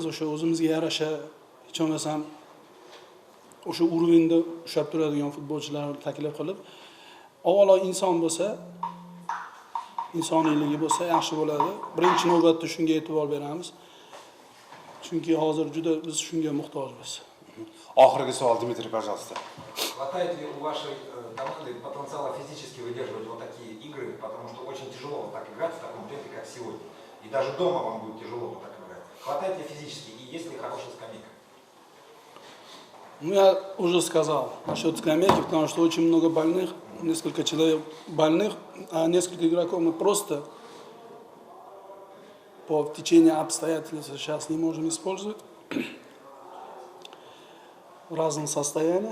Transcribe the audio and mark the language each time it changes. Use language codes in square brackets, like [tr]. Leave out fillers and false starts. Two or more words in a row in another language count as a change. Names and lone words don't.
[uz] O'sha o'zimizga yarasha hech bo'lmasam o'sha urovenda ushlab turadigan futbolchilarni taklif qilib, avvalo inson bo'lsa, insoniyligi bo'lsa yaxshi bo'ladi. Birinchi navbatda shunga e'tibor beramiz. Chunki hozir juda biz shunga muhtojmiz. Oxirgi savol Dmitriy, [ru] пожалуйста. Хватает ли у вашей команды потенциала физически выдерживать вот такие игры, потому что очень тяжело вот так играть в таком темпе, как сегодня. И даже дома вам будет тяжело вот так играть. Хватает ли физически и есть ли хорошая скамейка? Ну, я уже сказал насчет скамейки, потому что очень много больных, несколько человек больных, а несколько игроков мы просто по течению обстоятельств сейчас не можем использовать в разном состоянии.